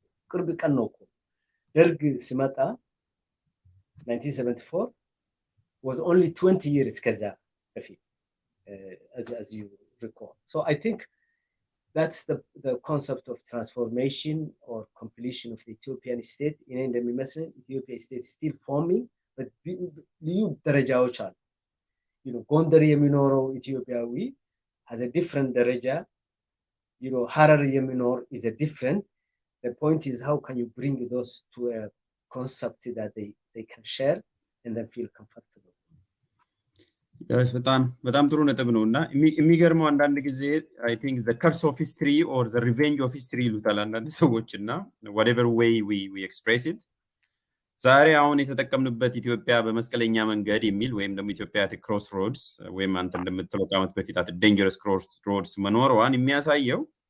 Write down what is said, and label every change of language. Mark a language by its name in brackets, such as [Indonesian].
[Amharic] ቅርብ ቀን ነው እኮ ደርግ ሲመጣ 1974 [English] was only 20 years [Amharic] ከዛ በፊት [English] as you recall. So I think that's the concept of transformation or completion of the Ethiopian state. In [Amharic] እንደሚመስለን [English] Ethiopia state still forming, but [Amharic] ልዩ ደረጃዎች አሉ. ጎንደር የሚኖረው ኢትዮጵያዊ [English] has a different [Amharic] ደረጃ. ሀረር የሚኖር [English] is a different. The point is, how can you bring those to a concept that they can share and then feel comfortable? [Amharic] በጣም ጥሩ ነጥብ ነው እና የሚገርመው አንዳንድ ጊዜ [English] I think the curse of history [Amharic] or the revenge of history ይሉታል አንዳንድ ሰዎች እና [English] whatever way we express it [Amharic] ዛሬ አሁን የተጠቀምንበት ኢትዮጵያ በመስቀለኛ መንገድ የሚል ወይም ደግሞ ኢትዮጵያ [English] at crossroads [Amharic] ወይም አንተ እንደምትለው ከዓመት በፊት [English] at dangerous crossroads [Amharic] መኖሯን የሚያሳየው